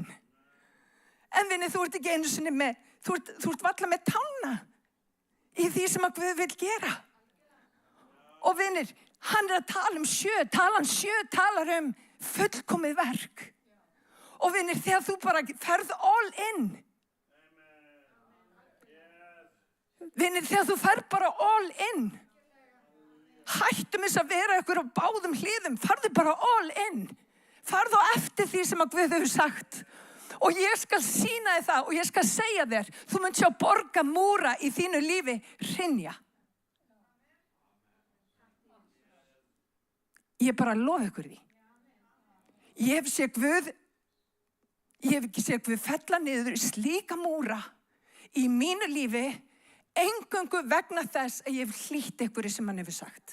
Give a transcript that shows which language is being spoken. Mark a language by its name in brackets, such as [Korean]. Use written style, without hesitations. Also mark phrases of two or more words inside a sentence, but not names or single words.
[Icelandic] En vinni, þú ert ekki einu sinni með, þú ert varla með tána í því sem að Guð vil gera. Og vinir, hann er að tala 7, talan 7 talar fullkomið verk. Og vinir, þegar þú bara ferð [English] all in. [Icelandic] Vinir, þegar þú ferð bara [English] all in. [Icelandic] Hættum þess að vera ykkur á báðum hliðum, farðu bara [English] all in. [Icelandic] Farðu á eftir því sem að Guð hefur sagt. Og ég skal sýna þér það og ég skal segja þér, þú munt sjá borgamúra í þínu lífi hrynja. Ég bara lofa ykkur því. Ég hef séð Guð fella niður slíka múra í mínu lífi, eingöngu vegna þess að ég hef hlýtt ykkur sem hann hefur sagt.